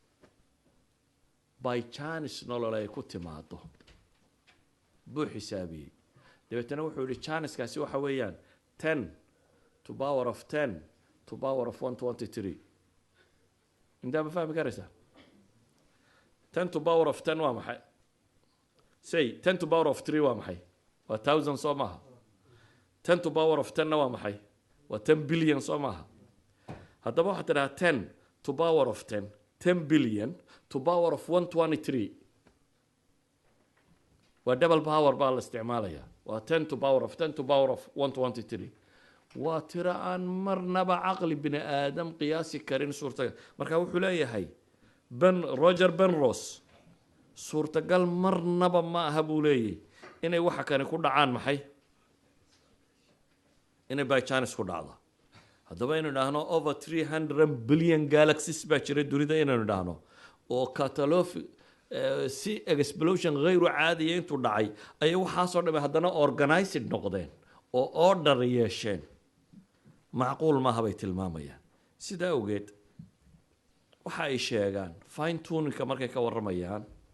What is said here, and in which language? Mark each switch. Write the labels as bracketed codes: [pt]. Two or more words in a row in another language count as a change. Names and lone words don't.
[en] by chance [so] nolol ay ku timaado buu xisaabiyey dabeetana wuxuu yihi chanceskaasi waxa weeyaan [en] 10 to power of 10 to power of 123 [so] intaa ma fahmi karaysaa [en] 10 to power of 10 [so] waa maxay say [en] 10 to power of 3 [so] waa maxay waa 1000 soo maaha [en] 10 to power of 10 [so] na waa maxay waa [en] 10 billion [so] soo maaha haddaba waxaad tidhaha [en] 10 to power of 10 billion to power of 123 [so] waa [en] double power [so] baa la isticmaalayaa waa [en] 10 to power of 10 to power of 123 [so] waa tiro aan marnaba caqli bini aadam qiyaasi karin suurtagal marka wuxuu leeyahay Roger Penrose suurtagal marnaba ma aha buu leeyahay inay waxa kani ku dhacaan maxay inay [en] by chance [so] ku dhacdo haddaba inuu idhaahno [en] over 300 billion galaxies [so] baa jira dunida inaynu idhaahno oo si explosion [ar] غير عادية [so] intuu dhacay ayay waxaasoo dhamay haddana organized noqdeen oo order yeesheen macquul maaha bay tilmaamayaan sidaa awgeed waxa ay sheegaan [en] fine tuningka [so] markay ka warramayaan